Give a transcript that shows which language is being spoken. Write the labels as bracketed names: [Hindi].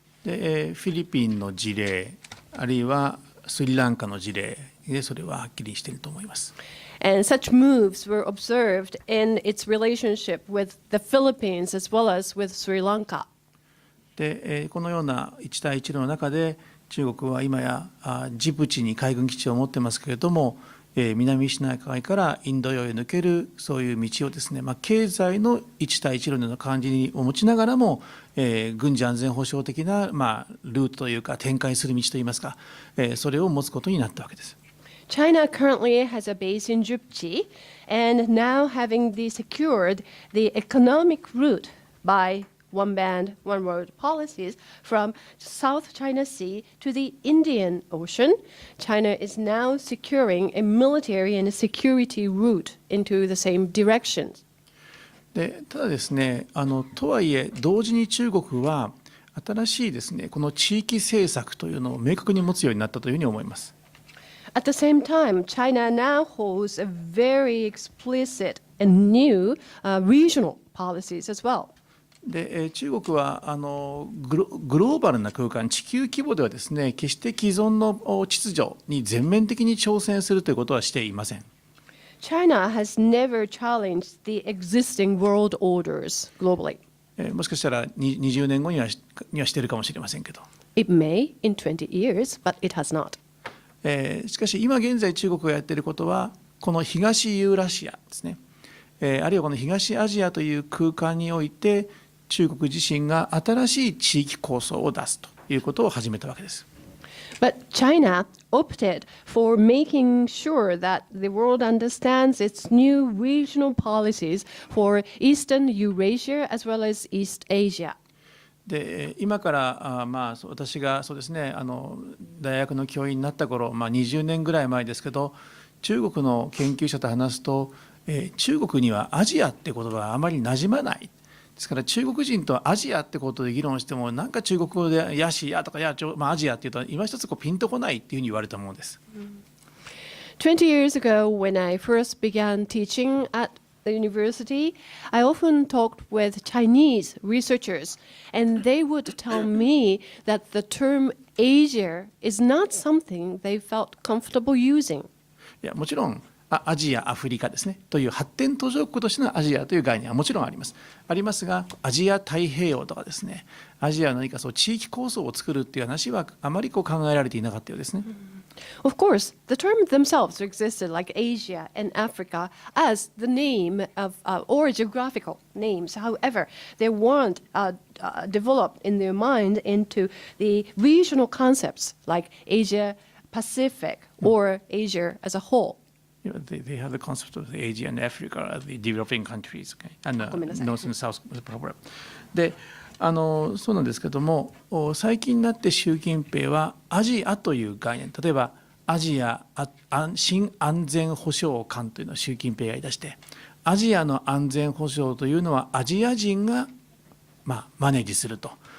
[Japanese] で、フィリピンの事例あるいはスリランカの事例でそれははっきりしていると思います。 [English] And such moves were observed in its relationship with the Philippines as well as with Sri Lanka. [Japanese] で、このような一帯一路の中で中国は今やジブチに海軍基地を持ってますけれども、南シナ海からインド洋へ抜けるそういう道をですね、経済の一帯一路のような感じを持ちながらも、軍事安全保障的な、ルートというか展開する道といいますか、それを持つことになったわけです。 [English] China currently has a base in Djibouti, and now having secured the economic route by one band, one road policies from South China Sea to the Indian Ocean, China is now securing a military and a security route into the same direction. [Japanese] でただですね、とはいえ同時に中国は新しいですね、この地域政策というのを明確に持つようになったというふうに思います。 [English] At the same time, China now holds a very explicit and new regional policies as well. [Japanese] で中国はグローバルな空間、地球規模ではですね、決して既存の秩序に全面的に挑戦するということはしていません。 [English] China has never challenged the existing world orders globally. [Japanese] もしかしたら20年後にはしているかもしれませんけど。 [English] It may in 20 years, but it has not. [Japanese] しかし今現在中国がやっていることはこの東ユーラシアですね、あるいはこの東アジアという空間において中国自身が新しい地域構想を出すということを始めたわけです。 [English] But China opted for making sure that the world understands its new regional policies for Eastern Eurasia as well as East Asia. [Japanese] で今から私がそうですね大学の教員になった頃、20年ぐらい前ですけど、中国の研究者と話すと、中国にはアジアって言葉があまり馴染まない。ですから中国人とアジアってことで議論しても、なんか中国語でヤシヤとかアジアっていうと今一つピンとこないっていうふうに言われたものです。 [English] 20 years ago, when I first began teaching at the university, I often talked with Chinese researchers, and they would tell me that the term Asia is not something they felt comfortable using. [Japanese] いやもちろんアジア、アフリカですねという発展途上国としてのアジアという概念はもちろんありますが、アジア太平洋とかですね、アジアの何か地域構想を作るっていう話はあまり考えられていなかったようですね。 [English] Of course, the term themselves existed like Asia and Africa as the name of or geographical names. However, they weren't developed in their mind into the regional concepts like Asia Pacific or Asia as a whole. They have the concept of Asia and Africa as the developing countries, okay? And North and South problem. [Japanese] でそうなんですけども、最近になって習近平はアジアという概念、例えばアジア新安全保障観というのを習近平が言い出して、アジアの安全保障というのはアジア人がマネージすると。